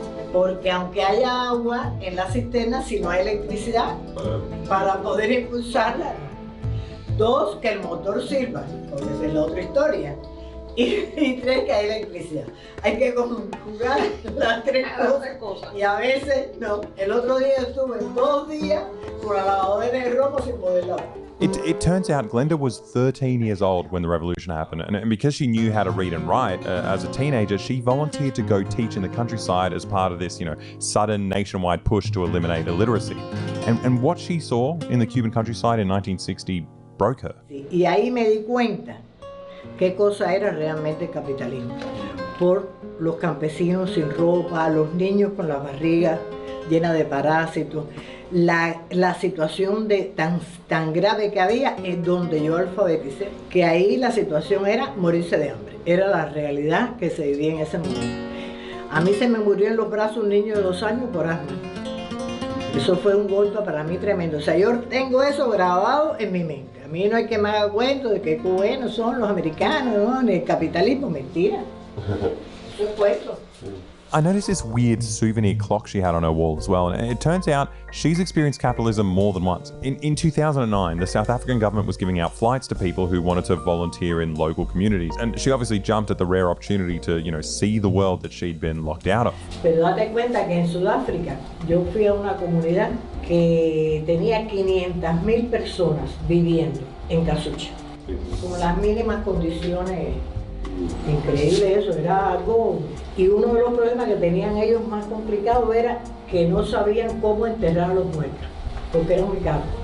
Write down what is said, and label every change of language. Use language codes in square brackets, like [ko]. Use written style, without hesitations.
[es] Porque aunque haya agua en la cisterna, si no hay electricidad, para poder impulsarla. Dos, que el motor sirva, porque esa es la otra historia. Y tres, que hay electricidad. Hay que conjugar las tres cosas. Y a veces no. El otro día estuve 2 días con la lavadora de ropa sin poder lavar. [en] It turns out Glenda was 13 years old when the revolution happened, and because she knew how to read and write as a teenager, she volunteered to go teach in the countryside as part of this, sudden nationwide push to eliminate illiteracy. And what she saw in the Cuban countryside in 1960 broke her. [es] Y ahí me di cuenta qué cosa era realmente el capitalismo. Por los campesinos sin ropa, los niños con las barrigas llenas de parásitos. La situación tan grave que había es donde yo alfabeticé, que ahí la situación era morirse de hambre. Era la realidad que se vivía en ese momento. A mí se me murió en los brazos un niño de 2 años por asma. Eso fue un golpe para mí tremendo. O sea, yo tengo eso grabado en mi mente. A mí no hay que me haga cuento de que buenos son los americanos, ¿no? Ni el capitalismo, mentira. Eso es cuento. [en] I noticed this weird souvenir clock she had on her wall as well, and it turns out she's experienced capitalism more than once. In 2009, the South African government was giving out flights to people who wanted to volunteer in local communities, and she obviously jumped at the rare opportunity to, see the world that she'd been locked out of. [es] Pero date cuenta que en Sudáfrica yo fui a una comunidad que tenía 500.000 personas viviendo en casucha, con las mínimas condiciones. Increíble eso, era algo. Y uno de los problemas que tenían ellos más complicados era que no sabían cómo enterrar a los muertos, porque era muy caro.